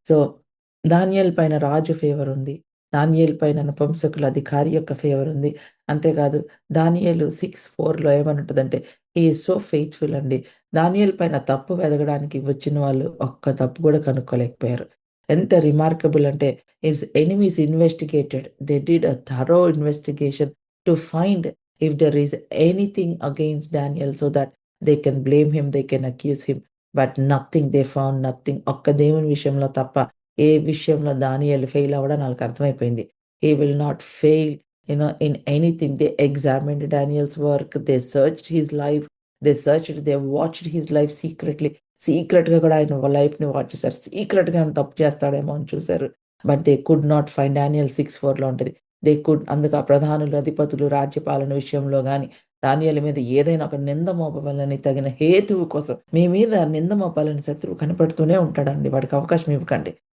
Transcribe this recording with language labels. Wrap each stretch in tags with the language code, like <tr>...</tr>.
<te>So, దానియేలు పైన రాజు favour ఉంది. దానియేలు పైన నపుంసకుల అధికారి యొక్క ఫేవర్ ఉంది. అంతేకాదు దానియేలు 6:4లో ఏమనుంటదంటే</te> <en>he is so faithful</en> <te>అండి. దానియేలు పైన తప్పు వెతకడానికి వచ్చిన వాళ్ళు ఒక్క తప్పు కూడా కనుక్కోలేకపోయారు. ఎంత రిమార్కబుల్ అంటే</te> <en>his enemies investigated. They did a thorough investigation to find if there is anything against Daniel so that they can blame him, they can accuse him. But nothing, they found nothing.</en> <te>ఒక్క దేవుని విషయంలో తప్ప ఏ విషయంలో దానియేలు fail అవ్వడం ఆళ్ళకి అర్థమైపోయింది.</te> <en>He will not fail, in anything. They examined Daniel's work, they searched his life, they watched his life secretly.</en> <te>సీక్రెట్‌గా కూడా ఆయన లైఫ్‌ని వాచ్ చేశారు. సీక్రెట్‌గా ఏమైనా తప్పు చేస్తాడేమో అని చూసారు.</te> <en>But they could not find.</en> <te>Daniel 6:4లో ఉంటది. అందుకు ఆ ప్రధానులు, అధిపతులు, రాజ్యపాలన విషయంలో గాని, దానియేలు మీద ఏదైనా ఒక నింద మోపవలని తగిన హేతువు కోసం మీ మీద నింద మోపాలని శత్రువు కనిపెడుతూనే ఉంటాడండి. వాడికి అవకాశం ఇవ్వకండి.</te>